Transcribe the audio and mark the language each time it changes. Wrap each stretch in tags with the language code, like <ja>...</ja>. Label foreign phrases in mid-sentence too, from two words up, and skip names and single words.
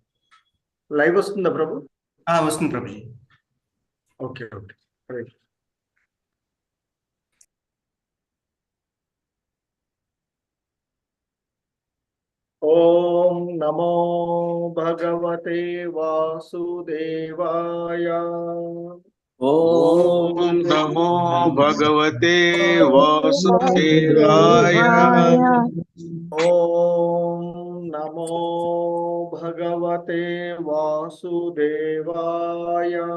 <te>లైవ్ వస్తుందా ప్రభు? వస్తుంది ప్రభు जी।</te> <en>okay okay</en> <te>హరే కృష్ణ।</te> <sa>ఓం నమో భగవతే వాసుదేవాయ। ओम नमो भगवते वासुदेवाय। ఓం నమో భగవతే వాసుదేవాయ।</sa>